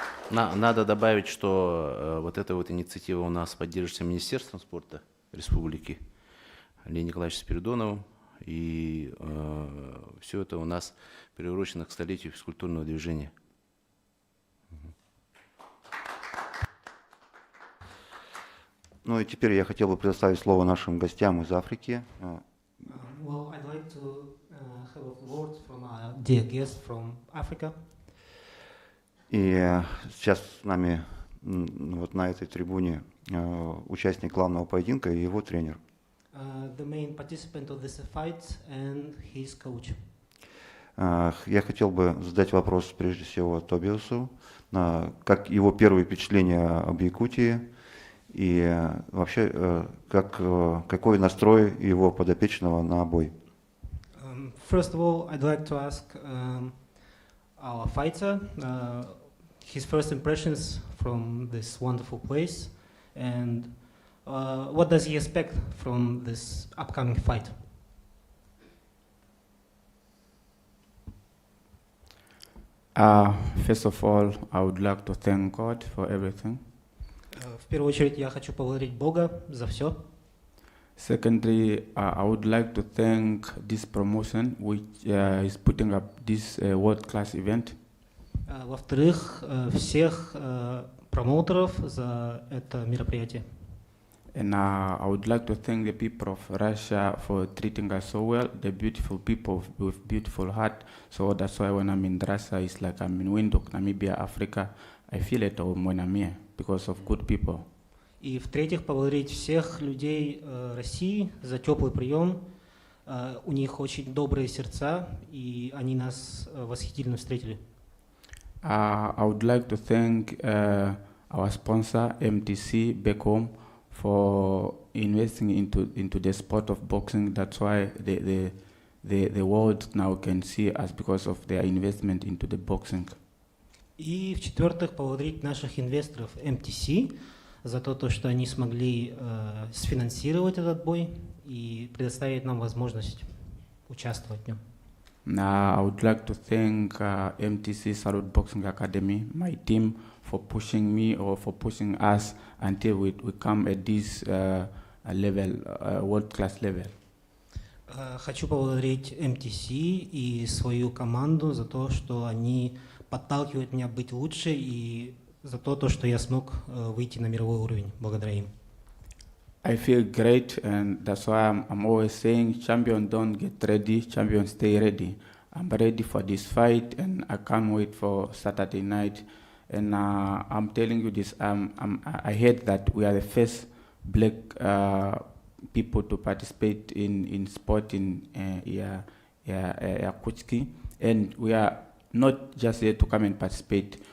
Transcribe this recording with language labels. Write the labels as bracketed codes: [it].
[ru] Надо добавить, что вот эта вот инициатива у нас поддерживается Министерством спорта Республики Леонидом Николаевичем Спиридоновым. И все это у нас приурочено к столетию физкультурного движения. Ну и теперь я хотел бы предоставить слово нашим гостям из Африки. [en] Well, I'd like to have a word from our dear guest from Africa. [ru] И сейчас с нами вот на этой трибуне участник главного поединка и его тренер. [en] The main participant of this fight and his coach. [ru] Я хотел бы задать вопрос прежде всего Тобиасу, как его первые впечатления об Якутии и вообще какой настрой его подопечного на бой. [en] First of all, I'd like to ask our fighter his first impressions from this wonderful place and what does he expect from this upcoming fight? First of all, I would like to thank God for everything. [ru] В первую очередь я хочу поблагодарить Бога за все. [en] Secondly, I would like to thank this promotion which is putting up this world-class event. [ru] Во-вторых, всех промоутеров за это мероприятие. [en] And I would like to thank the people of Russia for treating us so well, the beautiful people with beautiful heart. So that's why when I'm in Russia, it's like I'm in Windhoek, Namibia, Africa. I feel at home when I'm here because of good people. [ru] И в-третьих, поблагодарить всех людей России за теплый прием. У них очень добрые сердца, и они нас восхитительно встретили. [en] I would like to thank our sponsor, MTC, back home, for investing into the sport of boxing. That's why the world now can see us because of their investment into the boxing. [ru] И в-четвертых, поблагодарить наших инвесторов MTC за то, что они смогли сфинансировать этот бой и предоставить нам возможность участвовать в нем. [en] I would like to thank MTC Salute Boxing Academy, my team, for pushing me or for pushing us until we come at this level, world-class level. [ru] Хочу поблагодарить MTC и свою команду за то, что они подталкивают меня быть лучше, и за то, что я смог выйти на мировой уровень благодаря им. [en] I feel great, and that's why I'm always saying, champion don't get ready, champion stay ready. I'm ready for this fight, and I can't wait for Saturday night. And I'm telling you this, I heard that we are the first black people to participate in sport in Yakutsk, and we are not just here to come and participate.